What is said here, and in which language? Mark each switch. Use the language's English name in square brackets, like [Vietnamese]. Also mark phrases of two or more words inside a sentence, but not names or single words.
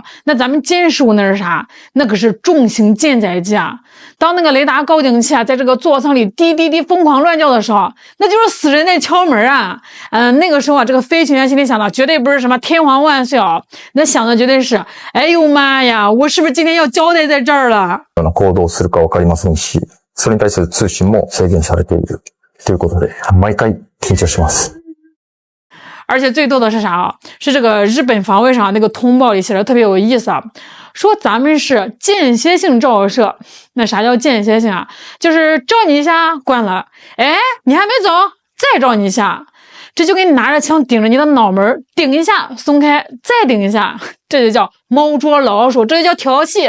[Chinese] 那咱们歼15那是啥？那可是重型舰载机啊。当那个雷达高警器啊，在这个座舱里滴滴滴疯狂乱叫的时候，那就是死人在敲门啊。那个时候啊，这个飞行员心里想的绝对不是什么天皇万岁啊，那想的绝对是，哎呦妈呀，我是不是今天要交代在这儿了？ [Japanese] 行動するか分かりませんし、それに対する通信も制限されているということで、毎回緊張します。 [Chinese] 而且最逗的是啥啊？是这个日本防卫省那个通报里写的特别有意思啊，说咱们是间歇性照射。那啥叫间歇性啊？就是照你一下关了，哎，你还没走，再照你一下，这就给你拿着枪顶着你的脑门，顶一下松开，再顶一下，这就叫猫捉老鼠，这就叫调戏。